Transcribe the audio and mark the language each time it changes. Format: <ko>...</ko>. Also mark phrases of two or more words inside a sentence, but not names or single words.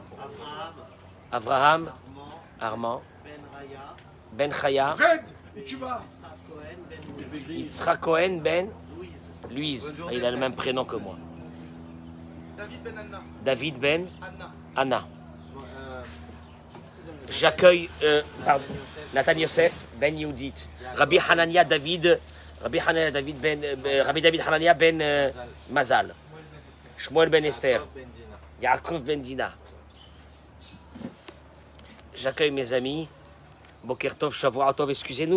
<fr>Avraham, Armand, Ben Chaya, Yitzhak Cohen, Ben Louise. Il a le même prénom que moi. David Ben Anna. J'accueille Nathan Yosef Ben Yehudit, Rabbi David Hanania Ben Mazal, Shmuel Ben Esther, Yaakov Ben Dina. J'accueille mes amis.</fr> <he>בוקר טוב, שבוע טוב,</he> <fr>excusez-nous.</fr>